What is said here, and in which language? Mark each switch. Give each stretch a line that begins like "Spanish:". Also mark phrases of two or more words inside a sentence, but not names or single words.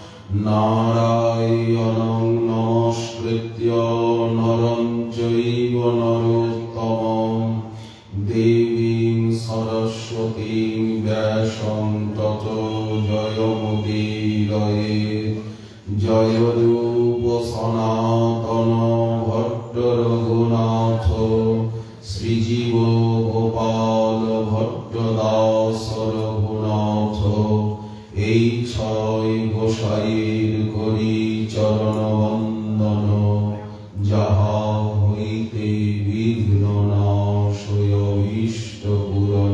Sanskrit: नारायणं नमस्कृत्य नरं चैव नरोत्तमं देवीं सरस्वतीं व्यासं ततो जयमुदीरयेत्।
Bangla: জয় রূপ সনাতন ভট্ট রঘুনাথ শ্রীজীব গোপাল ভট্ট দাস রঘুনাথ। এই ছয় গোসাইয়ের করি চরণ বন্দন যাহা হইতে বিঘ্ন নাশয় অভীষ্ট পূরণ।